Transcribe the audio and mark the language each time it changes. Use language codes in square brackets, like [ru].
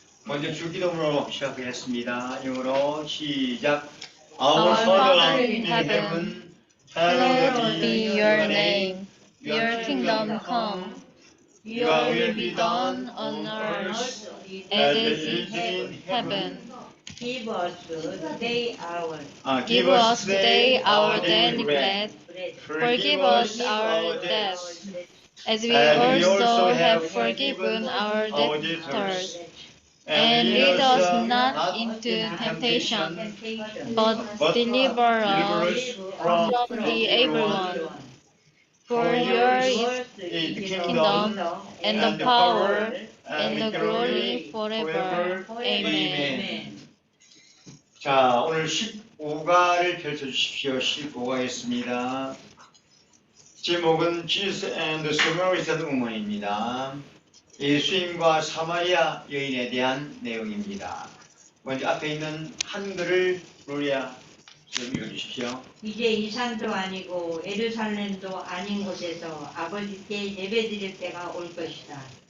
[ko] 먼저 주기도문으로 시작하겠습니다. 영어로 시작. [en] Our Father in heaven, hallowed be your name. Your kingdom come. Your will be done on earth as it is in heaven. Give us today our Give us today our daily bread. Forgive us our debts, as we also have forgiven our debtors. And lead us not into temptation, but deliver us from the evil one. For yours is the kingdom, and the power, and the glory forever. Amen. [ko] 자, 오늘 15가를 펼쳐주십시오. 15가 있습니다. 제목은 [en] Jesus and the Samaritan Woman [ko] 입니다. 예수님과 사마리아 여인에 대한 내용입니다. 먼저 앞에 있는 한글을 로리아 좀 읽어주십시오. 이제 이 산도 아니고 예루살렘도 아닌 곳에서 아버지께 예배드릴 때가 올 것이다.